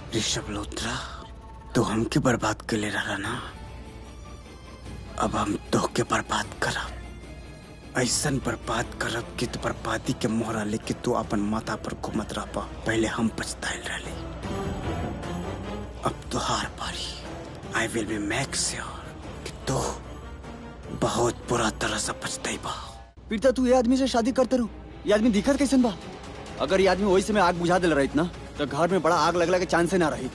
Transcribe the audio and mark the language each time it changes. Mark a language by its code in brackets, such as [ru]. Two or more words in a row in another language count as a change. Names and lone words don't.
[bho] ऋषभ लोत्रा, तो हमके बर्बाद कर ले रहा ना, अब हम तोहके बर्बाद करब। ऐसन बर्बाद करब कि तू बर्बादी के मोहरा लेके तू अपन माथा पर घूमत रह पा। पहले हम पछताइल रहे, अब तो हार पारी। [en] I will be make sure [bho] कि तू बहुत बुरा तरह से पछताइबा। प्रीता, तू ये आदमी से शादी करते रू? ये आदमी दिखत कैसन बा? अगर ये आदमी वही समय आग बुझा दिल रही ना, तो घर में बड़ा आग लगला के चांस ना रही।